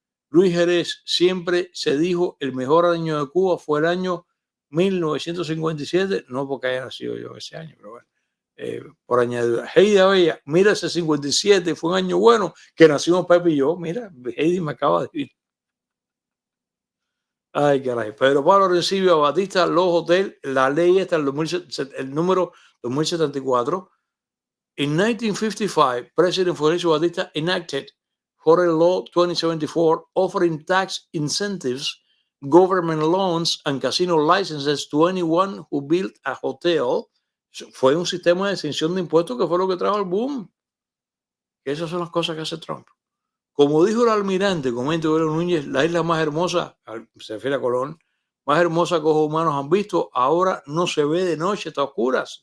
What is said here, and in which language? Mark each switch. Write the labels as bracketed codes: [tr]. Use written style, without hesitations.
[es] Luis Jerez, siempre se dijo el mejor año de Cuba fue el año 1957, no porque haya nacido yo ese año, pero bueno, por añadidura. Heidi Abella, mira, ese 57 fue un año bueno que nacimos Pepe y yo. Mira, Heidi me acaba de decir. Ay, caray. Pedro Pablo Rencibio Batista, Los Hotel, la ley está el número 2074. [en] In 1955, President Fulgencio Batista enacted Hotel Law 2074, offering tax incentives, government loans, and casino licenses to anyone who built a hotel. [es] Fue un sistema de exención de impuestos que fue lo que trajo el boom. Esas son las cosas que hace Trump. Como dijo el almirante, comenta Eduardo Núñez, la isla más hermosa, se refiere a Colón, más hermosa que ojos humanos han visto, ahora no se ve de noche, está a oscuras.